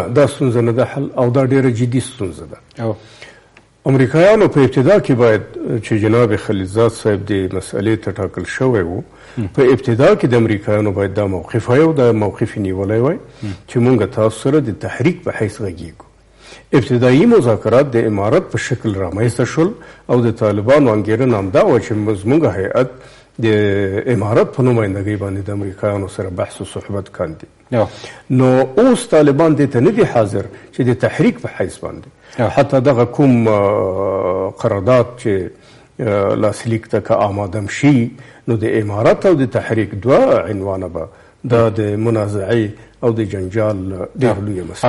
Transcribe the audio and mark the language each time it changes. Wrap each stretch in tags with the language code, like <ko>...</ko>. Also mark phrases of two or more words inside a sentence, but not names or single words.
<ps>دا ستونزه نه ده حل او دا ډېره جدي ستونزه ده. امریکایانو په ابتدا کې باید چې جناب خلیلزاد صاحب د مسئلې ته ټاکل شوی و، په ابتدا کې د امریکایانو باید دا موقف وای او دا موقف یې نیولی وای چې مونږ تاسو سره د تحریک په حیث غږیږو. ابتدایي مذاکرات د امارت په شکل رامنځته شول او د طالبانو انګېرنه همدا وه چې زموږ هیئت د امارت په نمایندګۍ باندې د امریکایانو سره بحث و صحبت کاندي. نو اوس طالبان دې ته نه دي حاضر چې د تحریک په حیث باندې حتی دغه کوم قرارداد چې لاسلیک ته که آمادم شي، نو د امارت او د تحریک دوه عنوانه به دا د منازعې او د جنجال ډېر لویه مسله.</ps>